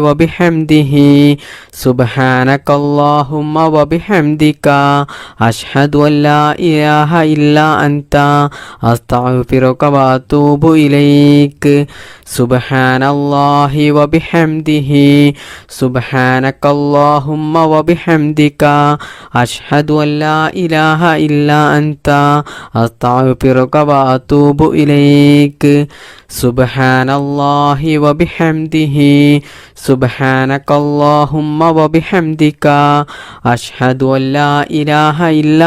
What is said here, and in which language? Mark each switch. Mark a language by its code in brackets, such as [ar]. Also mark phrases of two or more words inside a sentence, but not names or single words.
[ar] وبحمده سبحانك اللهم وبحمدك أشهد أن لا إله إلا أنت أستغفرك وأتوب إليك سبحان الله وبحمده سبحان سبحانك اللهم وبحمدك أشهد أن لا إله إلا أنت أستغفرك وأتوب إليك سبحان الله وبحمده سبحانك اللهم وبحمدك أشهد أن لا إله إلا